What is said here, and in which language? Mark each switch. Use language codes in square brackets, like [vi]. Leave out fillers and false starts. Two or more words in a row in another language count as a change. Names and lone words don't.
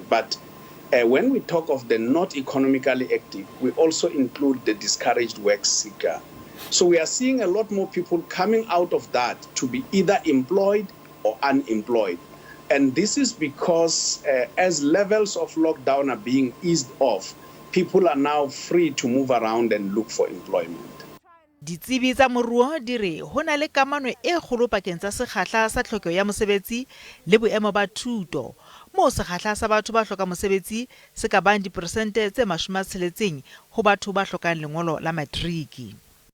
[en] But when we talk of the not economically active, we also include the discouraged work seeker. So we are seeing a lot more people coming out of that to be either employed or unemployed. And this is because as levels of lockdown are being eased off, people are now free to move around and look for employment. [st] Ditsebi tsa moruo di re ho na le kamano e kgolo pakeng tsa sekgahla sa tlhokeho ya mosebetsi le boemo ba thuto, moo sekgahla sa batho ba hlokang mosebetsi se ka bang diperesente tse 60 ho batho ba hlokang lengolo la matriki.